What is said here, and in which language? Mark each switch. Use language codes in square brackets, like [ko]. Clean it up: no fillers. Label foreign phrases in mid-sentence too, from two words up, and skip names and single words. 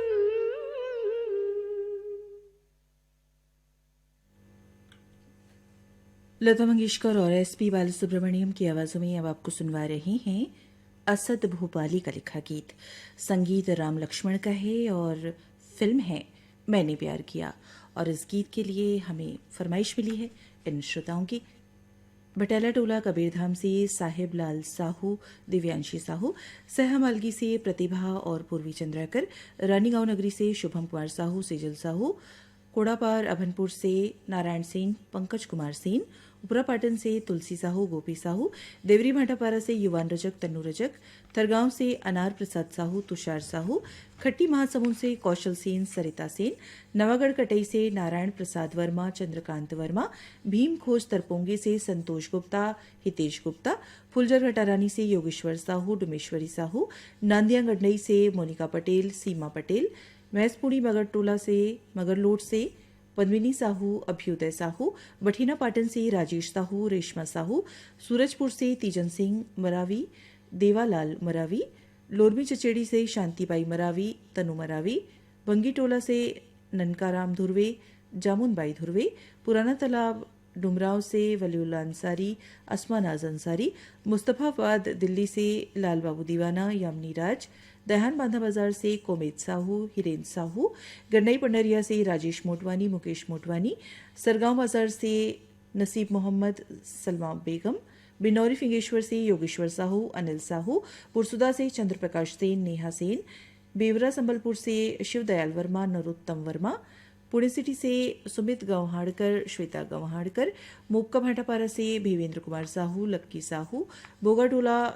[hi] लता मंगेशकर और एसपी बालासुब्रमण्यम की आवाजों में अब आपको सुनवा रहे हैं असद भोपाली का लिखा गीत। संगीत राम लक्ष्मण का है और फिल्म है मैंने प्यार किया। और इस गीत के लिए हमें फरमाइश मिली है इन श्रोताओं की। बटेला टोला कबीरधाम से साहिब लाल साहू, दिव्यांशी साहू, सहमालगी से प्रतिभा और पूर्वी चंद्राकर, रानीगांव नगरी से शुभम कुमार साहू, सेजल साहू, कोड़ापार अभनपुर से नारायण सेन, पंकज कुमार सेन, उपरापाटन से तुलसी साहू, गोपी साहू, देवरी भाटापारा से युवान रजक, तन्नू रजक, थरगांव से अनार प्रसाद साहू, तुषार साहू, खट्टी महासमुंद से कौशल सेन, सरिता सेन, नवागढ़ कटई से नारायण प्रसाद वर्मा, चंद्रकांत वर्मा, भीम खोज तरपोंगे से संतोष गुप्ता, हितेश गुप्ता, फुलजर घटारानी से योगेश्वर साहू, डुमेश्वरी साहू, नांदिया गडनई से मोनिका पटेल, सीमा पटेल, महसपुरी मगरटोला से मगरलोट से पद्मिनी साहू, अभ्युदय साहू, बठीना पाटन से राजेश साहू, रेशमा साहू, सूरजपुर से तीजन सिंह मरावी, देवालाल मरावी, लोरमी चचेड़ी से शांतिबाई मरावी, तनु मरावी, बंगीटोला से ननकाराम धुर्वे, जामुनबाई धुर्वे, पुराना तालाब डुमराव से वलीउल्ला अंसारी, अस्मा नाज अंसारी, मुस्तफाबाद दिल्ली से लाल बाबू दीवाना, यामिनी राज, दहन बांधा बाजार से कोमेद साहू, हिरेन साहू, गन्नई पंडरिया से राजेश मोटवानी, मुकेश मोटवानी, सरगांव बाजार से नसीब मोहम्मद, सलमा बेगम, बिनौरी फिंगेश्वर से योगेश्वर साहू, अनिल साहू, पुरसुदा से चंद्रप्रकाश सेन, नेहा सेन, बेवरा संबलपुर से शिवदयाल वर्मा, नरोत्तम वर्मा, पुणे सिटी से सुमित गंवहाड़कर, श्वेता गंवहाड़कर, मोक्का भाटापारा से भीवेंद्र कुमार साहू, लक्की साहू, बोगाटोला